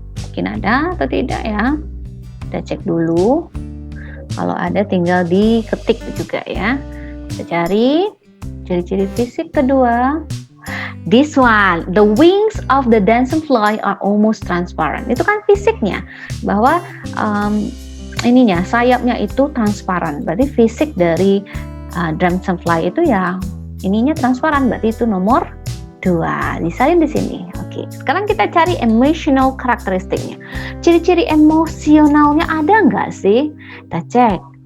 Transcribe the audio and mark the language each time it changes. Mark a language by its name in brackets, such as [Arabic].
[Indonesian] Mungkin ada atau tidak ya? Kita cek dulu. Kalau ada tinggal diketik juga ya. Kita cari ciri-ciri fisik kedua. [English] This one, the wings of the dancerfly are almost transparent. [Indonesian] Itu kan fisiknya, bahwa sayapnya itu transparan. Berarti fisik dari dancerfly itu ya ininya transparan. Berarti itu nomor 2. Disalin di sini. Oke. Sekarang kita cari emotional karakteristiknya. Ciri-ciri emosionalnya ada nggak sih? Kita cek.